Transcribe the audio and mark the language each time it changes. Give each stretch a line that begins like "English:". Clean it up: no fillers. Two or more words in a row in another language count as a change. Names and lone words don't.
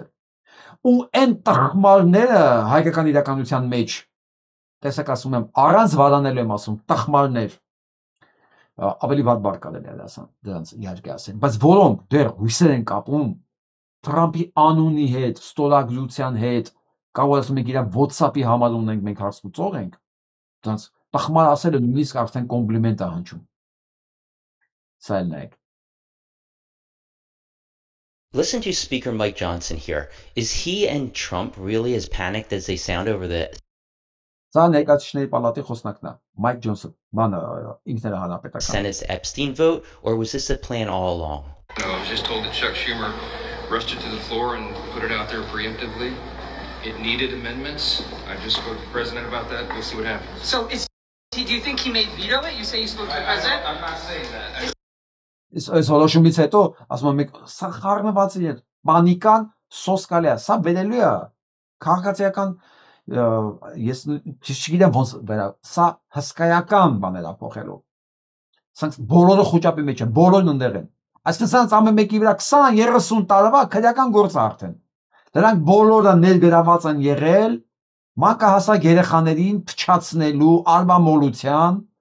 Armenian: ու այն տխմարները հայկական իրականության մեջ տեսեք ասում եմ առանց վարանելու եմ ասում տխմարներ ավելի վատ բառ կարելի է դրանց իհարկե ասել բայց որոնք դեռ հույսեր են կապում Թրամփի անունի հետ ստորագրության հետ կարող ասում եք իրան WhatsApp-ի համար ունենք մենք հարցուծող ենք դրանց տխմար ասելը նույնիսկ արդեն կոմպլիմենտ է հնչում սա էլ նայեք
English: Listen to Speaker Mike Johnson here. Is he and Trump really as panicked as they sound over the
Armenian: Սա ներկայացուցիչների պալատի խոսնակն է, Mike Johnson, բանը ինքն հանրապետական
English: Senate's Epstein vote, or was this a plan all along? No, I was just told that Chuck Schumer rushed it to the floor and put it out there preemptively. It needed amendments. I just spoke to the president about that. We'll see what happens. So do you think he may veto it? You say you spoke to the president? I'm not saying that.
Armenian: Այս հորոշումից հետո ասում եմ սա խառնված է պանիկան սոսկալի է սա բերելու է քաղաքացիական ես չգիտեմ ոնց վերա սա հսկայական բաներ է փոխելու սրանք բոլորը խոճապի մեջ են բոլորն ընդեղ են այսինքն սրանց ամեն մեկի վրա 20-30 տարվա քրեական գործ է արդեն դրանք բոլորը ներգրաված են եղել մանկահասակ երեխաներին փչացնելու արմամոլության